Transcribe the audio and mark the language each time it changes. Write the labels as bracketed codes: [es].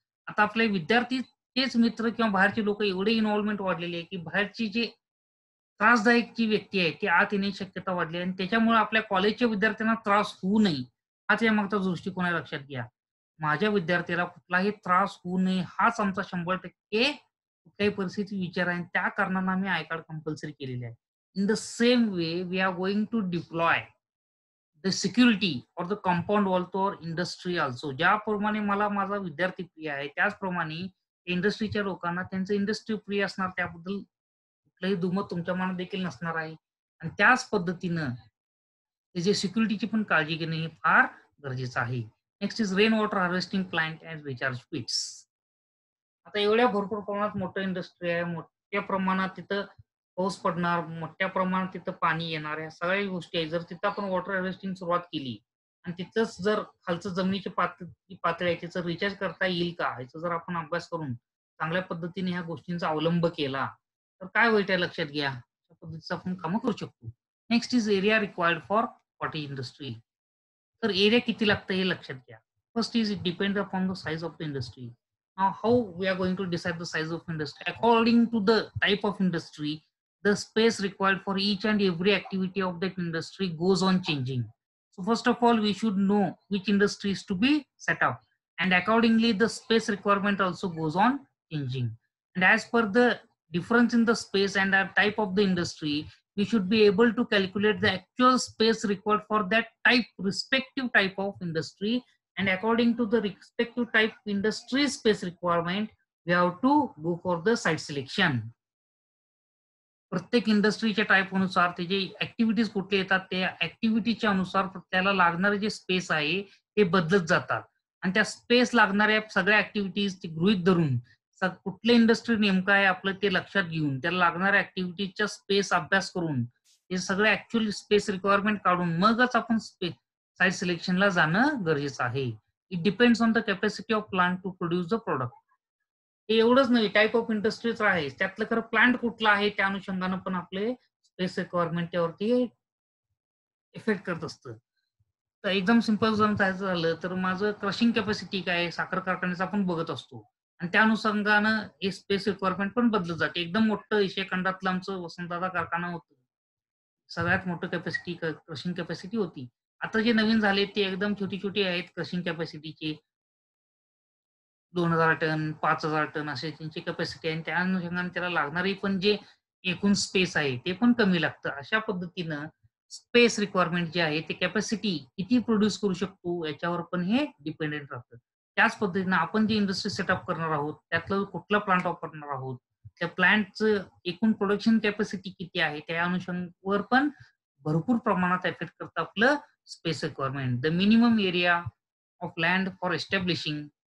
[mr] आता आपले विद्यार्थी तेच मित्र किंवा बाहेरचे लोकं एवढे इन्व्हॉल्वमेंट वाढलेली आहे, की बाहेरची जे त्रासदायक जी व्यक्ती आहे, ती आत येण्याची शक्यता वाढली आहे आणि त्याच्यामुळे आपल्या कॉलेजच्या विद्यार्थ्यांना त्रास होऊ नये, हा त्यामागचा दृष्टिकोन आहे लक्षात घ्या. माझ्या विद्यार्थ्याला कुठलाही त्रास होऊ नये हाच आमचा 100% कुठल्याही परिस्थितीत विचार आहे आणि त्या कारणानं आम्ही आय कार्ड कंपल्सरी केलेले आहे. [en] In the same way we are going to deploy the security or the compound wall to our industry also. [mr] ज्याप्रमाणे मला माझा विद्यार्थी प्रिय आहे, त्याचप्रमाणे इंडस्ट्रीच्या लोकांना त्यांचं इंडस्ट्री प्रिय असणार त्याबद्दल कुठलंही दुमत तुमच्या मनात देखील नसणार आहे. आणि त्याच पद्धतीनं त्याची सिक्युरिटीची पण काळजी घेणे हे फार गरजेचं आहे. [en] Next is rain water harvesting plant and recharge pits. [mr] आता एवढ्या भरपूर प्रमाणात मोठं इंडस्ट्री आहे, मोठ्या प्रमाणात तिथं पाऊस पडणार, मोठ्या प्रमाणात तिथं पाणी येणार, ह्या सगळ्या गोष्टी आहेत. जर तिथं आपण वॉटर हार्वेस्टिंग सुरुवात केली आणि तिथंच जर खालचं जमिनीची पातळी आहे तिचं रिचार्ज करता येईल का? याचा जर आपण अभ्यास करून चांगल्या पद्धतीने ह्या गोष्टींचा अवलंब केला, तर काय होईल ते लक्षात घ्या. अशा पद्धतीचं आपण कामं करू शकतो. [en] Next is area required for cottage industry. [mr] तर एरिया किती लागतं हे लक्षात घ्या. [en] First is it depends upon the size of the industry. Now, how we are going to decide the size of industry? According to the type of industry, the space required for each and every activity of that industry goes on changing. So, first of all, we should know which industry is to be set up, and accordingly, the space requirement also goes on changing. And as per the difference in the space and the type of the industry, we should be able to calculate the actual space required for that respective type of industry, and according to the respective type industry space requirement, we have to go for the site selection. [mr] प्रत्येक इंडस्ट्रीच्या type अनुसार त्याचे activities कुठले येतात त्या ऍक्टिव्हिटीच्या अनुसार त्याला लागणारे जे स्पेस आहे ते बदलत जातात आणि त्या स्पेस लागणाऱ्या सगळ्या ऍक्टिव्हिटीज गृहीत धरून कुठले इंडस्ट्री नेमकं आहे आपलं ते लक्षात घेऊन त्याला लागणाऱ्या ऍक्टिव्हिटीजच्या स्पेस अभ्यास करून हे सगळे ऍक्च्युअली स्पेस रिक्वायरमेंट काढून मगच आपण साईट सिलेक्शनला जाणं गरजेचं आहे. [en] It depends on the capacity of plant to produce the product. [mr] हे एवढंच नाही, टाईप ऑफ इंडस्ट्रीज आहे त्यातलं खरं प्लांट कुठला आहे त्या अनुषंगानं पण आपले स्पेस रिक्वायरमेंट त्यावरती इफेक्ट करत असतं. तर एकदम सिंपल जर जायचं झालं तर माझं क्रशिंग कॅपॅसिटी काय साखर कारखान्याचा आपण बघत असतो आणि त्या अनुषंगानं हे स्पेस रिक्वायरमेंट पण बदलत जाते. एकदम मोठं एशिया खंडातलं आमचं वसंतदादा कारखाना होतं. सगळ्यात मोठं कॅपॅसिटी क्रशिंग कॅपॅसिटी होती. आता जे नवीन झाले ते एकदम छोटी-छोटी आहेत क्रशिंग कॅपॅसिटीचे. 2,000 टन, 5,000 टन असे त्यांची कॅपॅसिटी आहे आणि त्या अनुषंगाने त्याला लागणारी पण जे एकूण स्पेस आहे ते पण कमी लागतं. अशा पद्धतीनं स्पेस रिक्वायरमेंट जे आहे ते कॅपॅसिटी किती प्रोड्यूस करू शकतो याच्यावर पण हे डिपेंडेंट राहतं. त्याच पद्धतीनं आपण जे इंडस्ट्री सेटअप करणार आहोत त्यातलं कुठला प्लांट वापरणार आहोत, त्या प्लांटचं एकूण प्रोडक्शन कॅपॅसिटी किती आहे त्या अनुषंगावर पण भरपूर प्रमाणात इफेक्ट करतं आपलं space requirement. [en] the minimum area of land for establishing